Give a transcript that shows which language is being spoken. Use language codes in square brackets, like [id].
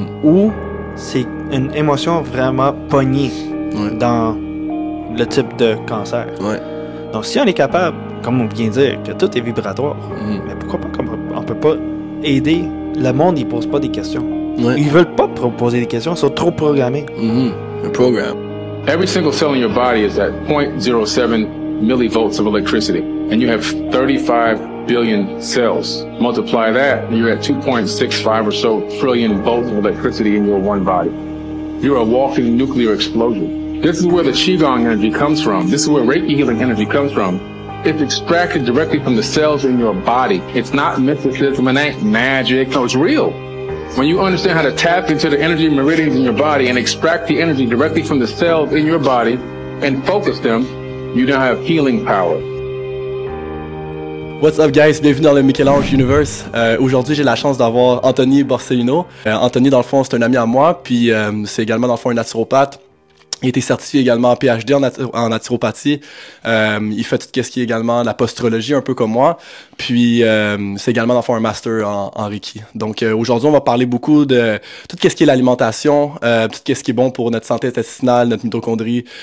[fr] Ou c'est une émotion vraiment pognée dans le type de cancer. Donc si on est capable, comme on vient de dire, que tout est vibratoire, mais pourquoi pas on peut pas aider le monde, ils posent pas des questions. Ils veulent pas poser des questions, ils sont trop programmés. [en] A program. Every single cell in your body is at 0.07 millivolts of electricity, and you have 35 billion cells. Multiply that, and you're at 2.65 or so trillion volts of electricity in your one body. You're a walking nuclear explosion. This is where the Qigong energy comes from. This is where Reiki healing energy comes from. It's extracted directly from the cells in your body. It's not mysticism, it ain't magic. No, it's real. When you understand how to tap into the energy meridians in your body and extract the energy directly from the cells in your body and focus them, you now have healing power. What's up guys, [fr] bienvenue dans le Michel-Ange Universe. Aujourd'hui j'ai la chance d'avoir Anthony Borsellino. Anthony dans le fond c'est un ami à moi, puis c'est également dans le fond un naturopathe. Il a été certifié également en PhD en naturopathie. Il fait tout ce qui est également la posturologie, un peu comme moi. Puis, c'est également dans le fond un master en Reiki. Donc, aujourd'hui, on va parler beaucoup de tout ce qui est l'alimentation, tout ce qui est bon pour notre santé intestinale, notre mitochondrie.